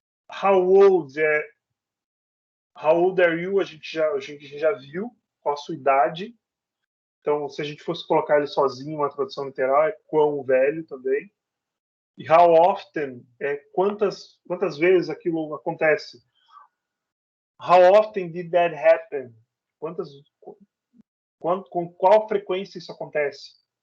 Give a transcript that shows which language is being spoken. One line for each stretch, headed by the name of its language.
English: How old are you?
Portuguese: A gente já viu qual a sua idade. Então, se a gente fosse colocar ele sozinho, uma tradução literal, é quão velho também. E how often é quantas vezes aquilo acontece.
English: How often did that happen?
Portuguese: Com qual frequência isso acontece?